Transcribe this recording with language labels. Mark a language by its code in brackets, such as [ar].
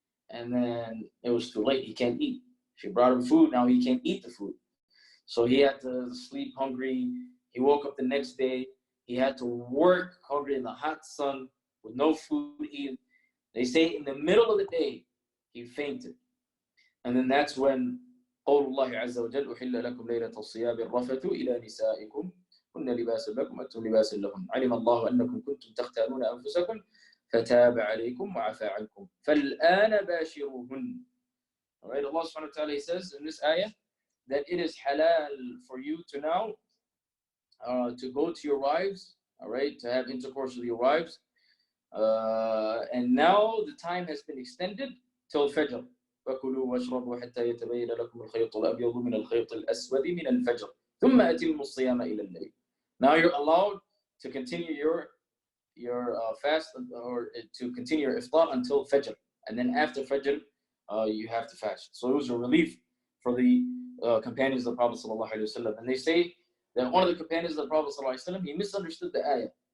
[en] And then it was too late. He can't eat. She brought him food. Now he can't eat the food. So he had to sleep hungry. He woke up the next day. He had to work hungry in the hot sun with no food to eat. They say in the middle of the day, he fainted. And then that's when [ar] قول الله عز وجل أحل لكم ليلة الصيام الرفث إلى نسائكم كن لباس لكم وأنتم لباس لهن علم الله أنكم كنتم تختانون أنفسكم فتاب عليكم وعفى عنكم فالآن باشروهن. [en] All right, Allah subhanahu wa ta'ala, He says in this ayah that it is halal for you to now to go to your wives, all right, to have intercourse with your wives, and now the time has been extended till Fajr. [ar] فكلوا واشربوا حتى يتبين لكم الخيط الأبيض من الخيط الأسود من الفجر ثم أتموا الصيام إلى الليل. [en] Now you're allowed to continue your fast or to continue your iftar until Fajr, and then after Fajr you have to fast. So it was a relief for the companions of the Prophet ﷺ. And they say that one of the companions of the Prophet ﷺ, he misunderstood the ayah.